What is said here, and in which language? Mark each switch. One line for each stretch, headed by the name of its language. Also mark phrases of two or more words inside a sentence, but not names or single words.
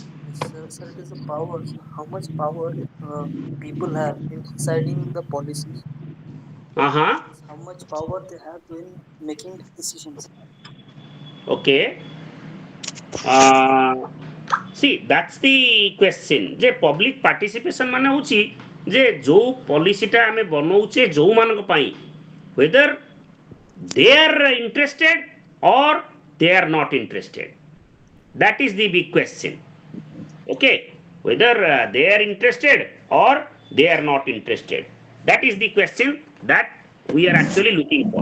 English: Yes, sir, it is the power. How much power people have in deciding the policies? Uh-huh. How much power they have in making decisions? Okay. See, that's the question.
Odia: ଯେ
English: public participation
Odia: ମାନେ ହଉଛି ଯେ ଯୋଉ ପଲିସିଟା ଆମେ ବନଉଛେ ଯୋଉମାନଙ୍କ ପାଇଁ,
English: whether they are interested or they are not interested. That is the big question. Okay, whether they are interested or they are not interested. That is the question that we are actually looking for.